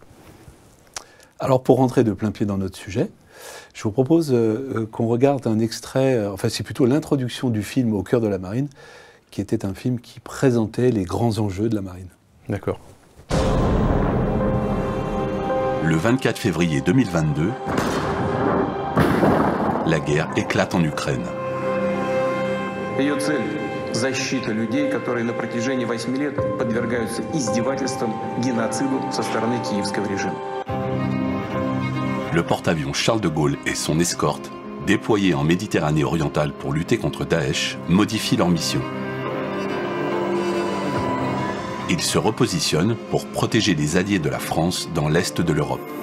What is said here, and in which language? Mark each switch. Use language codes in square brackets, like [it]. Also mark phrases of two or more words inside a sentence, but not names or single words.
[fr] Alors, pour rentrer de plein pied dans notre sujet, je vous propose qu'on regarde un extrait, enfin c'est plutôt l'introduction du film Au cœur de la marine, qui était un film qui présentait les grands enjeux de la marine. D'accord. Le 24 février 2022, la guerre éclate en Ukraine. [ru] Ее цель – защита людей, которые на протяжении 8 лет подвергаются издевательствам, геноциду со стороны киевского режима. [fr] Le porte-avions Charles de Gaulle et son escorte, déployés en Méditerranée orientale pour lutter contre Daesh, modifient leur mission. Ils se repositionnent pour protéger les alliés de la France dans l'est de l'Europe.